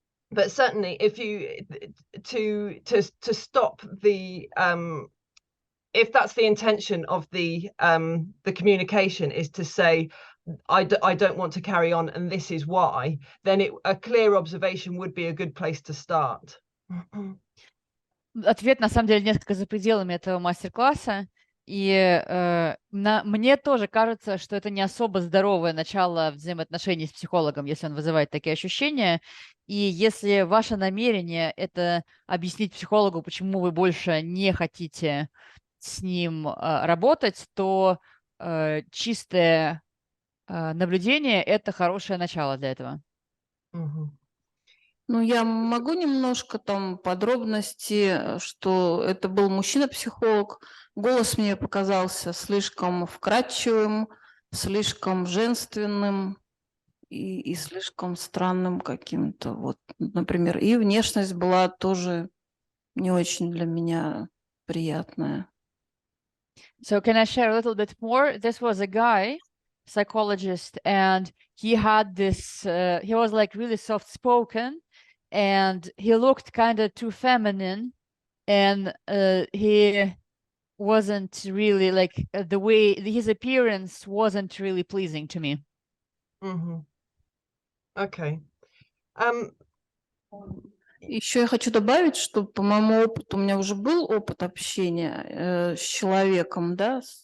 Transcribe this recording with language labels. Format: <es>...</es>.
<en>But certainly, if you to stop the if that's the intention of the communication, is to say, I don't want to carry on, and this is why, then a clear observation would be a good place to start.</en> <ru>Ответ, на самом деле, несколько за пределами этого мастер-класса. И мне тоже кажется, что это не особо здоровое начало взаимоотношений с психологом, если он вызывает такие ощущения. И если ваше намерение – это объяснить психологу, почему вы больше не хотите с ним работать, то чистое наблюдение – это хорошее начало для этого. Ну, я могу немножко там подробности, что это был мужчина-психолог. Голос мне показался слишком вкрадчивым, слишком женственным и слишком странным каким-то. Вот, например, и внешность была тоже не очень для меня приятная.</ru> <en>So can I share a little bit more? This was a guy, psychologist, and he had this, he was like really soft-spoken, and he looked kind of too feminine, and he wasn't really like the way his appearance wasn't really pleasing to me. Okay.</en> <ru>Еще я хочу добавить, что по моему опыту, у меня уже был опыт общения с человеком, да,</ru>